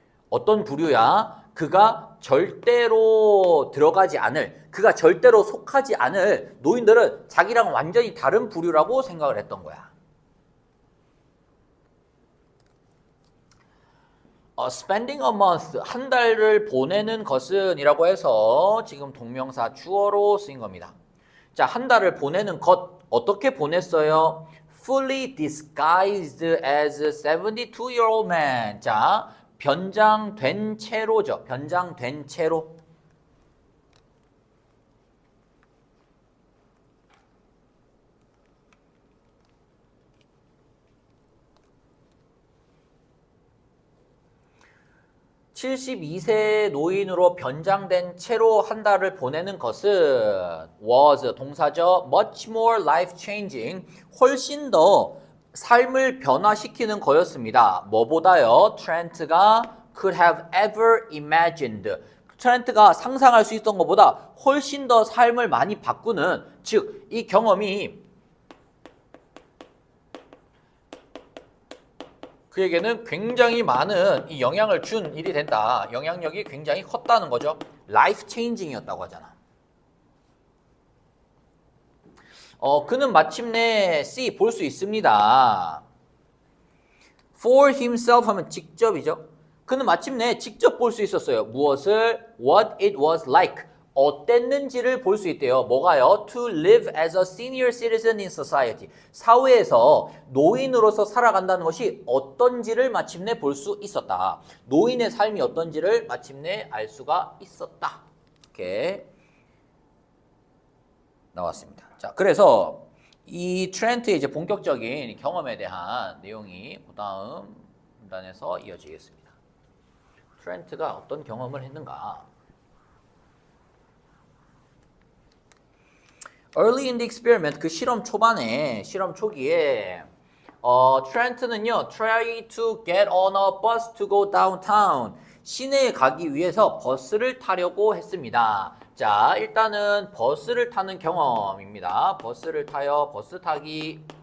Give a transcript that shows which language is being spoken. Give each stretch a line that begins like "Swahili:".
Korean: 어떤 부류야? 그가 절대로 들어가지 않을, 그가 절대로 속하지 않을 노인들은 자기랑 완전히 다른 부류라고 생각을 했던 거야.
English: spending a month,
Korean: 한 달을 보내는 것은 이라고 해서 지금 동명사 주어로 쓰인 겁니다. 자, 한 달을 보내는 것, 어떻게 보냈어요?
English: Fully disguised as a 72-year-old man.
Korean: 자, 변장된 채로죠. 변장된 채로. (72세) 노인으로 변장된 채로 한 달을 보내는 것은 was 동사죠.
English: much more life-changing,
Korean: 훨씬 더 삶을 변화시키는 거였습니다. 뭐보다요?
English: 트렌트가 could have ever imagined.
Korean: 트렌트가 상상할 수 있던 것보다 훨씬 더 삶을 많이 바꾸는, 즉 이 경험이 그에게는 굉장히 많은 이 영향을 준 일이 된다. 영향력이 굉장히 컸다는 거죠. 라이프 체인징이었다고 하잖아. 그는 마침내 C 볼 수 있습니다.
English: For himself
Korean: 하면 직접이죠. 그는 마침내 직접 볼 수 있었어요. 무엇을?
English: What it was like.
Korean: 어땠는지를 볼 수 있대요. 뭐가요?
English: To live as a senior citizen in society.
Korean: 사회에서 노인으로서 살아간다는 것이 어떤지를 마침내 볼 수 있었다. 노인의 삶이 어떤지를 마침내 알 수가 있었다. 이렇게 나왔습니다. 자, 그래서 이 트렌트의 이제 본격적인 경험에 대한 내용이 그 다음 문단에서 이어지겠습니다. 트렌트가 어떤 경험을 했는가?
English: Early in the experiment,
Korean: 그 실험 초반에, 실험 초기에 트렌트는요,
English: try to get on a bus to go downtown.
Korean: 시내에 가기 위해서 버스를 타려고 했습니다. 자, 일단은 버스를 타는 경험입니다. 버스를 타요. 버스 타기.